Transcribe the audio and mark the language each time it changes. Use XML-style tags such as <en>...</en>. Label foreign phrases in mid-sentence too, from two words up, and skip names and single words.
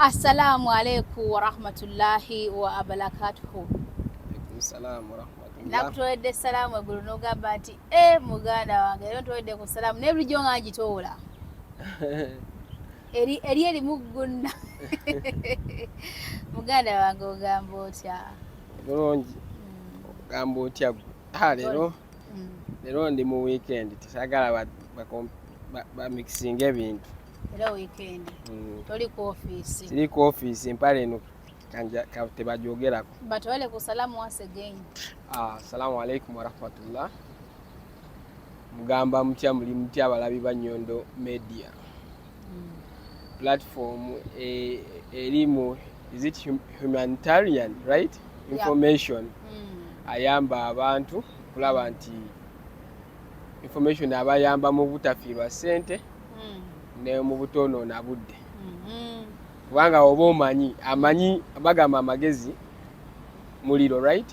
<ar>السلام عليكم ورحمة الله وبركاته. عليكم السلام ورحمة الله.</ar> <lg>Nakutoledde salamu eggulo n'ogamba nti muganda wange era ntoledde ku salamu naye bulijjo nga ngitoola eri mugguna muganda wange ogamba otya? Bulungi. Ogamba otya? Leero ndi mu weekend tisagala bamixing ebintu. Era weekend toli ku office? Siri ku office, mpale eno tebajoogerako. Batwale ku salamu</lg> <en>once again.</en> <ar>السلام عليكم ورحمة الله.</ar> <lg>Mugamba mutya, muli mutya abalabi ba Nyondo Media.</lg> <en>Platform elimu, is it humanitarian, right? Information.</en> <lg>Ayamba abantu kulaba nti information abayamba mu butafiirwa ssente ne mu butonoona budde. Kubanga oba amanyi bagamba amagezi muliro, right?</lg>